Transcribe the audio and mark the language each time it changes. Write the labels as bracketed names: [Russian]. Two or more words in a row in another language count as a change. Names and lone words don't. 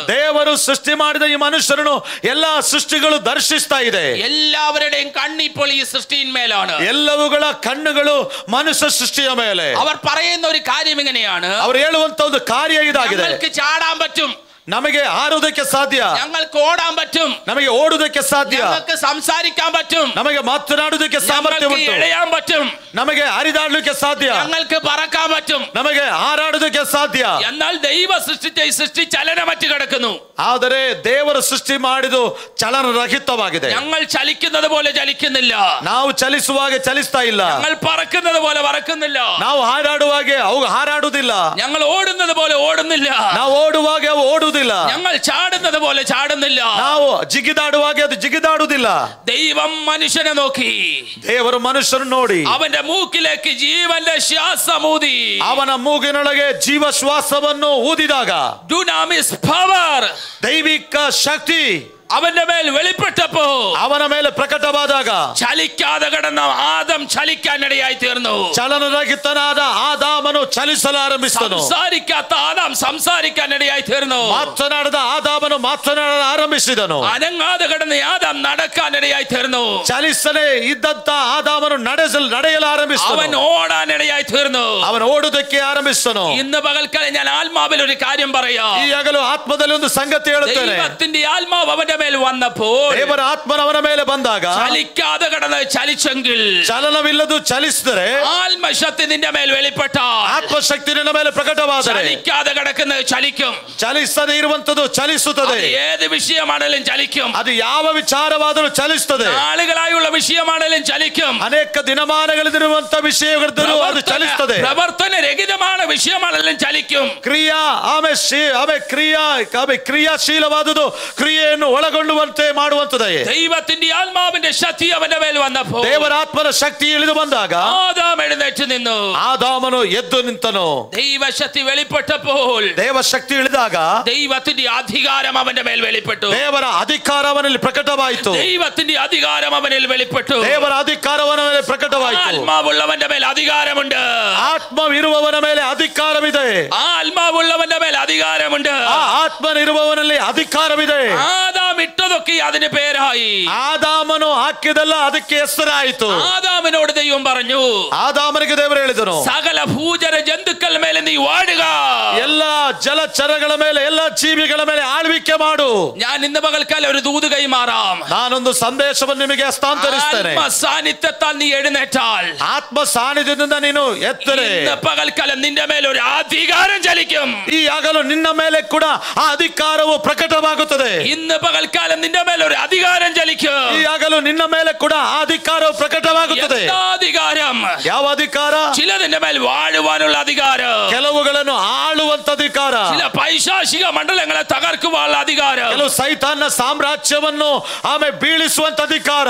[Kannada] ದೇವರು ಸೃಷ್ಟಿ ಮಾಡಿದ ಈ ಮನುಷ್ಯರನ್ನು ಎಲ್ಲಾ ಸೃಷ್ಟಿಗಳು ದರ್ಶಿಸ್ತಾ ಇದೆ. [Malayalam] എല്ലാവരുടെയും കണ്ണിപ്പോൾ ഈ സൃഷ്ടിയിന്മേലാണ്. [Kannada] ಎಲ್ಲವುಗಳ ಕಣ್ಣುಗಳು ಮನುಷ್ಯ ಸೃಷ್ಟಿಯ ಮೇಲೆ. [Malayalam] അവർ പറയുന്ന ഒരു കാര്യം ഇങ്ങനെയാണ്. [Kannada] ಅವರು ಹೇಳುವಂತ ಒಂದು ಕಾರ್ಯ ಇದಾಗಿದೆ. [Malayalam] ഞങ്ങൾക്ക് ചാടാൻ പറ്റും, [Kannada] ನಮಗೆ ಹಾರುವುದಕ್ಕೆ ಸಾಧ್ಯ, [Malayalam] ഞങ്ങൾക്ക് ഓടാൻ പറ്റും, [Kannada] ನಮಗೆ ಓಡುವುದಕ್ಕೆ ಸಾಧ್ಯ, [Malayalam] ഞങ്ങൾക്ക് സംസാരിക്കാൻ പറ്റും, [Kannada] ನಮಗೆ ಮಾತನಾಡುವುದಕ್ಕೆ ಸಾಮರ್ಥ್ಯ ಉಂಟು, [Malayalam] എഴയാൻ പറ്റും, [Kannada] ನಮಗೆ ಹರಿದಾಡಲಿಕ್ಕೆ ಸಾಧ್ಯ, [Malayalam] ഞങ്ങൾക്ക് പറക്കാൻ പറ്റും, [Kannada] ನಮಗೆ ಹಾರಾಡುವುದಕ್ಕೆ ಸಾಧ್ಯ. [Malayalam] എന്നാൽ ദൈവ സൃഷ്ടിച്ച ഈ സൃഷ്ടി ചലനമറ്റ് കിടക്കുന്നു. [Kannada] ಆದರೆ ದೇವರು ಸೃಷ್ಟಿ ಮಾಡಿದು ಚಲನರಹಿತವಾಗಿದೆ. [Malayalam] ഞങ്ങൾ ചലിക്കുന്നത് പോലെ ചലിക്കുന്നില്ല. [Kannada] ನಾವು ಚಲಿಸುವಾಗೆ ಚಲಿಸ್ತಾ ಇಲ್ಲ. [Malayalam] ഞങ്ങൾ പറക്കുന്നത് പോലെ പറക്കുന്നില്ല. [Kannada] ನಾವು ಹಾರಾಡುವಾಗೆ ಅವು ಹಾರಾಡುವುದಿಲ್ಲ. [Malayalam] ഞങ്ങൾ ಓಡುന്നത് പോലെ ಓಡುന്നില്ല. [Kannada] ನಾವು ಓಡುವಾಗೆ ಅವು ಓಡುವುದಿಲ್ಲ. [Malayalam] ഞങ്ങൾ ചാടുന്നത് പോലെ ചാടുന്നില്ല. [Kannada] ನಾವು ಜಿಗಿದಾಡುವಾಗೆ ಅದು ಜಿಗಿದಾಡುವುದಿಲ್ಲ. [Malayalam] ദൈവം മനുഷ്യനെ നോക്കി, [Kannada] ದೇವರು ಮನುಷ್ಯರನ್ನು ನೋಡಿ [Malayalam] അവന്റെ മൂക്കിലേക്ക് ജീവന്റെ ശ്വാസമൂതി, [Kannada] ಅವನ ಮೂಗಿನೊಳಗೆ ಜೀವ ಶ್ವಾಸವನ್ನು ಊದಿದಾಗ [Malayalam] ഡുനാമിസ് പവർ, [Kannada] ದೈವಿಕ ಶಕ್ತಿ [Malayalam] അവന്റെ മേൽ വെളിപ്പെട്ടപ്പോ, [Kannada] ಅವನ ಮೇಲೆ ಪ್ರಕಟವಾದಾಗ [Malayalam] ചലിക്കാതെ കിടന്ന ആദം ചലിക്കാനിടയായി തീർന്നു. [Kannada] ಚಲನರಹಿತನಾದ ಆದಾಮನು ಚಲಿಸಲು ಆರಂಭಿಸಿದನು. [Malayalam] സംസാരിക്കാത്ത ആദാം സംസാരിക്കാനിടയായി തീർന്നു. [Kannada] ಮಾತನಾಡದ ಆದಾಮನು ಮಾತನಾಡಲು ಆರಂಭಿಸಿದನು. [Malayalam] അനങ്ങാതെ കിടന്ന ആദാം നടക്കാനിടയായി തീർന്നു. [Kannada] ಚಲಿಸಲೇ ಇದ್ದಂತ ಆದಾಮನು ನಡೆಯಲು ಆರಂಭಿಸಿದನು. [Malayalam] അവൻ ഓടാനിടയായി തീർന്നു. [Kannada] ಅವನು ಓಡುವುದಕ್ಕೆ ಆರಂಭಿಸಿದನು. [Malayalam] ഇന്ന് പകൽക്കാലം ഞാൻ ആത്മാവിൽ ഒരു കാര്യം പറയാം. [Kannada] ಈ ಹಗಲು ಆತ್ಮದಲ್ಲಿ ಒಂದು ಸಂಗತಿ ಹೇಳುತ್ತೇನೆ. [Malayalam] ദൈവത്തിന്റെ ആത്മാവ് അവന്റെ മേൽ വന്നപ്പോൾ, [Kannada] ದೇವರ ಆತ್ಮನ ಅವನ ಮೇಲೆ ಬಂದಾಗ, [Malayalam] ചലിക്കാതെ കിടന്ന് ചലിച്ചെങ്കിൽ, [Kannada] ಚಲನವಿಲ್ಲದು ಚಲಿಸಿದರೆ, [Malayalam] ആത്മശക്തി നിന്റെ മേൽ വെളിപ്പെട്ടാൽ, [Kannada] ಆತ್ಮಶಕ್ತಿ ನಿನ್ನ ಮೇಲೆ ಪ್ರಕಟವಾದರೆ, [Malayalam] ചലിക്കാതെ കിടക്കുന്നത് ചലിക്കും. [Kannada] ಚಲಿಸದೇ ಇರುವಂತದ್ದು ಚಲಿಸುತ್ತದೆ. [Malayalam] ഏത് വിഷയമാണെങ്കിലും ചലിക്കും. [Kannada] ಅದು ಯಾವ ವಿಚಾರವಾದರೂ ಚಲಿಸುತ್ತದೆ. [Malayalam] നാളുകളായുള്ള വിഷയമാണെങ്കിലും ചലിക്കും. [Kannada] ಅನೇಕ ದಿನಮಾನಗಳಿರುವಂತ ವಿಷಯಗಳಿದ್ದರೂ ಅದು ಚಲಿಸುತ್ತದೆ. [Malayalam] പ്രവർത്തന രഹിതமான വിഷയമാണെങ്കിലും ചലിക്കും. [Kannada] ಕ್ರಿಯಾಶೀಲವಾದುದು ಕ್ರಿಯೆಯನ್ನು ಒಳಗೊಳ್ಳುವಂತೆ ಮಾಡುವಂತದೇ. [Malayalam] ദൈവത്തിന്റെ ആത്മാവിന്റെ ശക്തി അവന്റെ മേൽ വന്നപ്പോൾ, [Kannada] ದೇವರ ಆತ್ಮನ ಶಕ್ತಿ ಇಳಿದು ಬಂದಾಗ [Malayalam] ആദാം എഴുന്നേറ്റ് നിന്നു. [Kannada] ಆದಾಮನು ಎದ್ದು ನಿಂತನು. [Malayalam] ദൈവശക്തി വെളിപ്പെട്ടപ്പോൾ, [Kannada] ದೇವಶಕ್ತಿ ಇಳಿದಾಗ [Malayalam] ദൈവത്തിന്റെ അധികാരം അവന്റെ മേൽ വെളിപ്പെട്ടു. [Kannada] ದೇವರ ಅಧಿಕಾರ ಅವನಲ್ಲಿ ಪ್ರಕಟವಾಯಿತು. [Malayalam] ദൈവത്തിന്റെ അധികാരം അവനിൽ വെളിപ്പെട്ടു. [Kannada] ದೇವರ ಅಧಿಕಾರ ಅವನ ಮೇಲೆ ಪ್ರಕಟವಾಯಿತು. [Malayalam] ആത്മാവുള്ളവന്റെ മേൽ അധികാരമുണ്ട്. [Kannada] ಆತ್ಮವಿರುವವನ ಮೇಲೆ ಅಧಿಕಾರವಿದೆ. [Malayalam] ആത്മാവുള്ളവന്റെ മേൽ അധികാരമുണ്ട്. [Kannada] ಆ ಆತ್ಮನಿರುವವನಲ್ಲಿ ಅಧಿಕಾರವಿದೆ. [Malayalam] ആദാം ഇട്ടതൊക്കെ അതിന് പേരായി. [Kannada] ಆದಾಮನು ಹಾಕಿದಲ್ಲ ಅದಕ್ಕೆ ಹೆಸರಾಯಿತು. [Malayalam] ആദാമിനോട് ദൈവം പറഞ്ഞു, [Kannada] ಆದಾಮನಿಗೆ ದೇವರು ಹೇಳಿದನು, [Malayalam] സകല ഭൂചര ജന്തുക്കൾ ಮೇಲೆ നീ വാഴുക. [Kannada] ಎಲ್ಲ ಜಲಚರಗಳ ಮೇಲೆ, ಎಲ್ಲ ಜೀವಿಗಳ ಮೇಲೆ ಆಳ್ವಿಕೆ ಮಾಡು. [Malayalam] ഞാൻ ഇന്ന് പകൽക്കാലം ഒരു ദൂത് കൈമാറാം. [Kannada] ನಾನೊಂದು ಸಂದೇಶವನ್ನು ನಿಮಗೆ ಹಸ್ತಾಂತರಿಸ್ತೇನೆ. [Malayalam] ആത്മ സാന്നിധ്യത്താൽ നീ എഴുന്നേറ്റാൽ, [Kannada] ಆತ್ಮ ಸಾನ್ನಿಧ್ಯದಿಂದ ನೀನು ಎತ್ತರೆ, [Malayalam] ഇന്ന് പകൽക്കാലം നിന്റെ മേൽ ഒരു അധികാരം ചലിക്കും. [Kannada] ಈ ಹಗಲು ನಿನ್ನ ಮೇಲೆ ಕೂಡ ಆ ಅಧಿಕಾರವು ಪ್ರಕಟವಾಗುತ್ತದೆ. [Malayalam] ഇന്ന് പകൽക്കാലം നിന്റെ മേൽ ഒരു അധികാരം ചലിക്കും. [Kannada] ಈ ಹಗಲು ನಿನ್ನ ಮೇಲೆ ಕೂಡ ಆ ಅಧಿಕಾರವು ಪ್ರಕಟವಾಗುತ್ತದೆ. [Malayalam] അധികാരം, [Kannada] ಯಾವ ಅಧಿಕಾರ? [Malayalam] ചിലതിന്റെ മേൽ വാഴുവാനുള്ള അധികാരം, [Kannada] ಕೆಲವುಗಳನ್ನು ಆಳುವಂತ ಅಧಿಕಾರ. ಅಧಿಕಾರ, [Malayalam] ചില പൈശാചിക ಮಂಡಲങ്ങളെ തകർക്കുവാനുള്ള അധികാരം, [Kannada] ಕೆಲವು ಸೈತಾನ್ನ ಸಾಮ್ರಾಜ್ಯವನ್ನು ಆಮೇಲೆ ಬೀಳಿಸುವಂತ ಅಧಿಕಾರ.